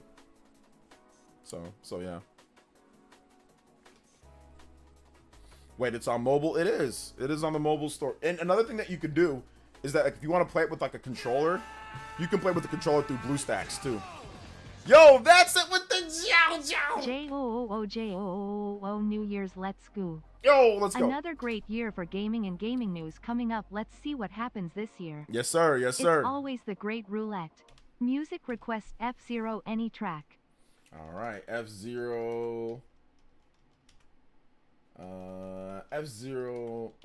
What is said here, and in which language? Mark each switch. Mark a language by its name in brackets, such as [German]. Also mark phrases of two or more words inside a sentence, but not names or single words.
[English] So yeah. Wait, it's on mobile? It is. It is on the mobile store. And another thing that you could do is that, like, if you want to play it with like a controller, you can play with the controller through BlueStacks too. Yo, that's it with the Jiao. J-O-O-O-J-O-O-O New Year's Let's Go. Yo, let's go. Another great year for gaming and gaming news coming up. Let's see what happens this year. Yes, sir. Yes, sir. It's always the great roulette. Music request F-Zero any track. All right, F-Zero. F-Zero.